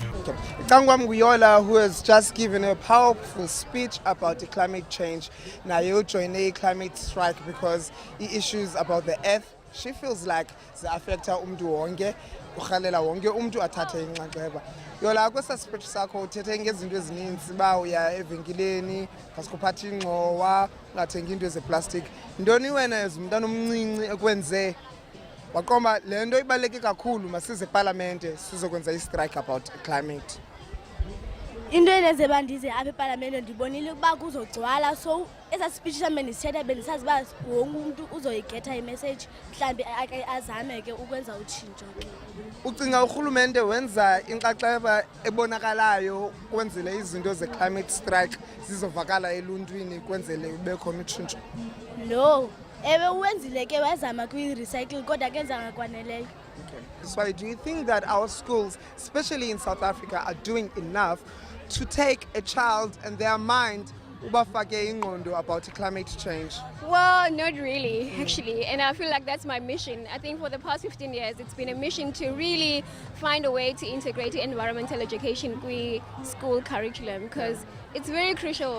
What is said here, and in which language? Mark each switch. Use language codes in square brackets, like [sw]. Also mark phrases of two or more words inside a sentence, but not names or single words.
[xh] Yebo. Tangwam Guyola, [en] who has just given a powerful speech about the climate change. Now you join a climate strike because the issues about the earth, she feels like the affect [xh] umntu wonke, ukhalela wonke umntu athathe inxaxheba. Yola kwesa speech sakho uthethe ngezinto ezininzi ba uya evenkileni, ngasikuphatha ingxowa, ungathengi into ezeplastic. Ntoni wena ezumntana omncinci ekwenze waqomba le nto ibaluleke kakhulu masize eParlamente sizokwenza i-strike [en] about climate? [xh] Into eneze bandize apha eParlamente ndibonile ukuba kuzogcwala, so eza speech mhlawumbe ndisithetha bendisazi uba wonke umntu uzoyigetha imessage mhlawumbi azame ke ukwenza utshintsho. Ucinga urhulumente wenza inxaxheba ebonakalayo kwenzele izinto ze- [en] climate strike [xh] zizovakala eluntwini kwenzele ube khona utshintsho? No, ewe uwenzile ke wazama kwi-recycle kodwa kenzanga kwaneleyo. [en] So do you think that our schools, especially in South Africa, are doing enough to take a child and their mind [xh] ubafake ingqondo [en] about climate change? Well, not really, actually. And I feel like that's my mission. I think for the past 15 years, it's been a mission to really find a way to integrate environmental education with school curriculum because it's very crucial.